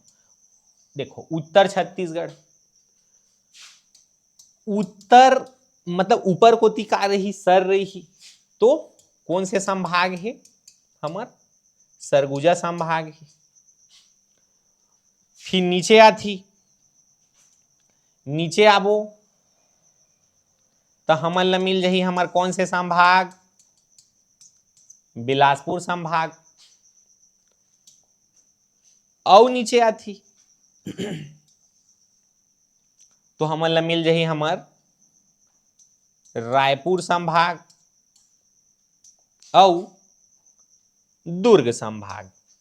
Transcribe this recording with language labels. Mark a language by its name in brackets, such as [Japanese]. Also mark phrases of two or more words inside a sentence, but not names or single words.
[Chhattisgarhi] देखो उत्तर छत्तीसगढ़, उत्तर मतलब ऊपर को तिका रही सर रही, तो कौन से संभाग है, हमार सरगुजा संभाग है। फिर नीचे आती, नीचे आबो तो हमन ला मिल जाही हमार कौन से संभाग, बिलासपुर संभाग। और नीचे आती तो हमन ला मिल जाही हमार रायपुर संभाग और दुर्ग संभाग।